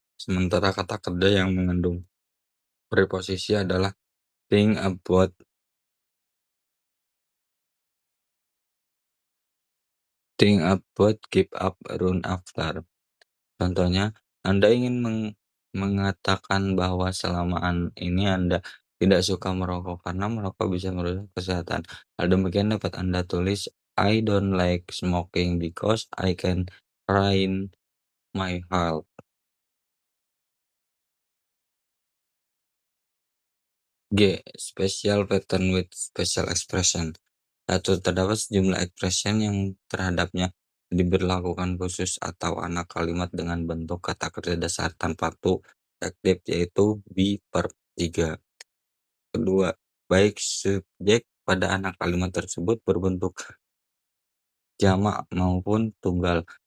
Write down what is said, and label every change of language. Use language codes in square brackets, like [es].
[id] Sementara kata kerja yang mengandung preposisi adalah think about, give up, run after. Contohnya, Anda ingin mengatakan bahwa selama ini Anda tidak suka merokok karena merokok bisa merusak kesehatan. Hal demikian dapat Anda tulis, [en] I don't like smoking because I can ruin my health. G. Special pattern with special expression. [id] Satu, terdapat sejumlah expression yang terhadapnya diberlakukan khusus atau anak kalimat dengan bentuk kata kerja dasar tanpa to aktif, yaitu be, verb 3. Kedua, baik subjek pada anak kalimat tersebut berbentuk jamak maupun tunggal.